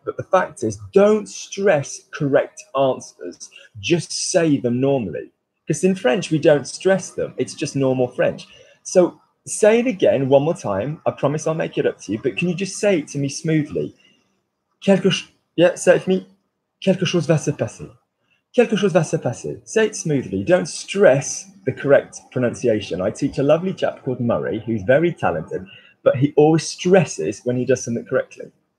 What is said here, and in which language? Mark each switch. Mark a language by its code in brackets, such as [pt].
[en] But the fact is, don't stress correct answers. Just say them normally. Because in French, we don't stress them. It's just normal French. So say it again one more time. I promise I'll make it up to you. But can you just say it to me smoothly? Yeah, say it to me. [fr] Quelque chose va se passer. Quelque chose va se passer. [en] Say it smoothly. Don't stress the correct pronunciation. I teach a lovely chap called Murray, who's very talented, but he always stresses when he does something correctly.